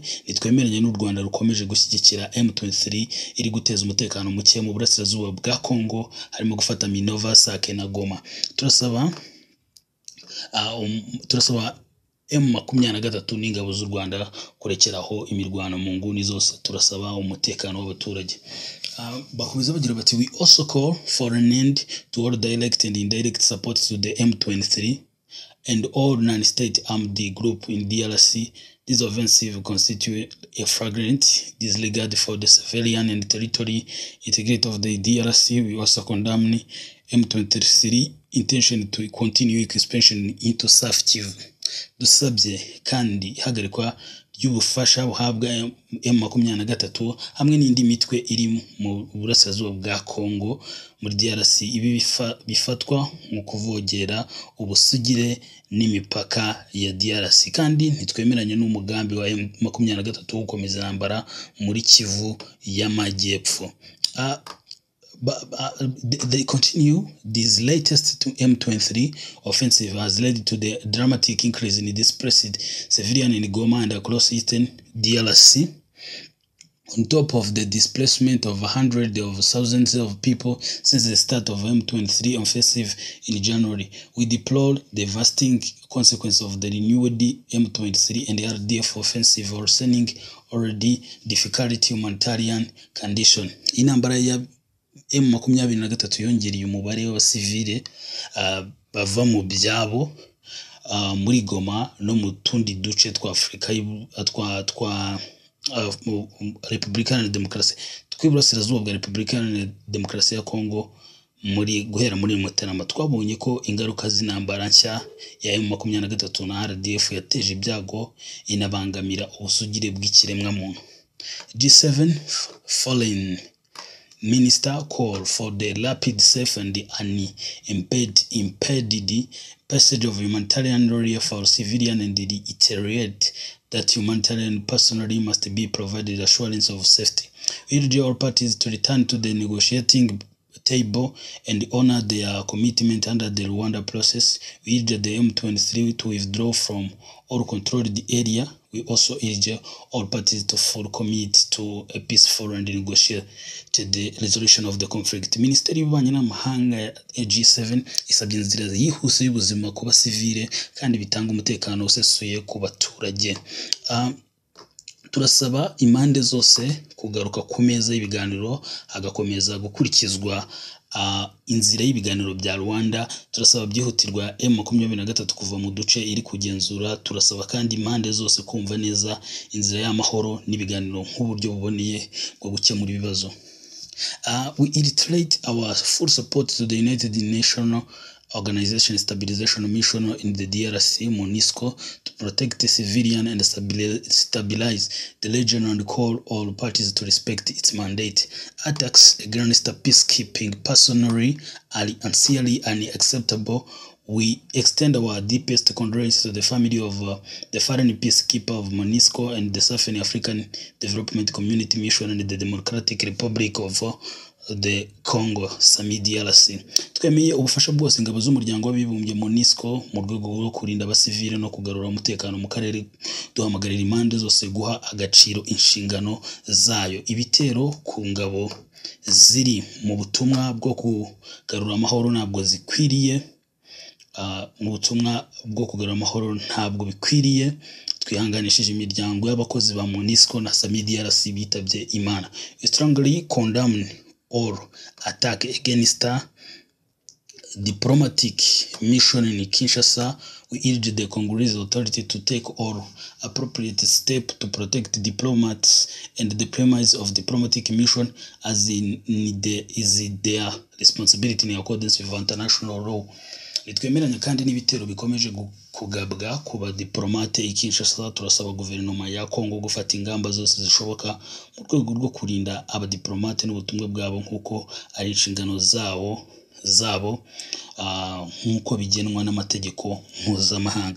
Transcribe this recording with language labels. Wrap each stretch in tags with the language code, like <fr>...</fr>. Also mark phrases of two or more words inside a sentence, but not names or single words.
<rw>Nitwemeranya n'u Rwanda rukomeje gushyigikira M23 iri guteza umutekano muke mu burasirazuba bwa Kongo, harimo gufata Minova, Sake na Goma. Turasaba M23 n'ingabo z'u Rwanda kurekeraho imirwano mu nguni zose. Turasaba umutekano w'abaturage. Bakomeza bagira bati</rw> <en>we also call for an end to all direct and indirect support to the M23 and all non-state armed group in DRC. This offensive constitutes a flagrant disregard for the civilian and territory integrity of the DRC. We also condemn M23 intention to continue expansion into South Kivu.</en> <rw>Dusabye kandi ihagarikwa ry'ubufasha buhabwa M23 hamwe n'indi mitwe iri mu burasirazuba bwa Kongo muri DRC. Ibi bifatwa mu kuvogera ubusugire n'imipaka ya DRC, kandi ntitwemeranye n'umugambi wa M23 gukomeza intambara muri Kivu y'Amajyepfo.</rw> <en>They continue. This latest M23 offensive has led to the dramatic increase in displaced civilian in Goma and across eastern DRC. On top of the displacement of hundreds of thousands of people since the start of M23 offensive in January, we deplore the devastating consequence of the renewed M23 and RDF offensive, worsening already difficult humanitarian condition.</en> <rw>Intambara ya M23 yongereye umubare w'abasivile bava mu byabo muri Goma no mu tundi duce twa Afurika twa Repubulika Iharanira Demokarasi tw'iburasirazuba bwa Repubulika Iharanira Demokarasi ya Kongo. Guhera muri Mutarama twabonye ko ingaruka z'intambara nshya ya M23 na RDF yateje ibyago, inabangamira ubusugire bw'ikiremwa muntu.</rw> <en>G7 foreign minister call for the rapid, safe and unimpeded passage of humanitarian relief for civilian and reiterate that humanitarian personnel must be provided assurance of safety. We urge all parties to return to the negotiating table and honor their commitment under the Rwanda process. We urge the M23 to withdraw from all controlled area. We also urge all parties to full commit to a peaceful and negotiated resolution of the conflict.</en> <rw>Minisiteri y'Ububanyi n'Amahanga ya G7 isabye inzira yihuse y'ubuzima ku basivile kandi bitanga umutekano usesuye ku baturage. turasaba impande zose kugaruka ku meza y'ibiganiro hagakomeza gukurikizwa inzira y'ibiganiro bya Rwanda. Turasaba byihutirwa M23 kuva mu duce iri kugenzura. Turasaba kandi impande zose kumva neza inzira y'amahoro n'ibiganiro nk'uburyo buboneye bwo gukemura ibibazo.</rw> <en>We reiterate our full support to the United Nations Organization Stabilization Mission in the DRC, MONUSCO, to protect the civilian and stabilize the region and call all parties to respect its mandate. Attacks against peacekeeping personally are sincerely unacceptable. We extend our deepest condolences to the family of the fallen peacekeeper of MONUSCO and the Southern African Development Community Mission and the Democratic Republic of the Congo, SAMI DRC.</en> <rw>Twemeye ubufasha bwose ingabo z'umuryango w'abibumbye MONUSCO mu rwego rwo kurinda abasivile no kugarura umutekano mu karere. Duhamagarira impande zose guha agaciro inshingano zayo. Ibitero ku ngabo ziri mu butumwa bwo kugarura amahoro ntabwo zikwiriye. Mu butumwa bwo kugarura amahoro ntabwo bikwiriye. Twihanganishije imiryango y'abakozi ba MONUSCO na SAMI DRC bitabye Imana.</rw> <en>We strongly condemn all attack against diplomatic mission in Kinshasa. We urge the Congolese authority to take all appropriate steps to protect diplomats and the premise of diplomatic mission as is their responsibility in accordance with international law.</en> <rw>Nitwemeranya kandi n'ibitero bikomeje kugabwa ku badiplomate i Kinshasa. Turasaba guverinoma ya Kongo gufata ingamba zose zishoboka mu rwego rwo kurinda abadiplomate n'ubutumwa bwabo nk'uko ari inshingano zabo nk'uko bigenwa n'amategeko mpuzamahanga.</rw>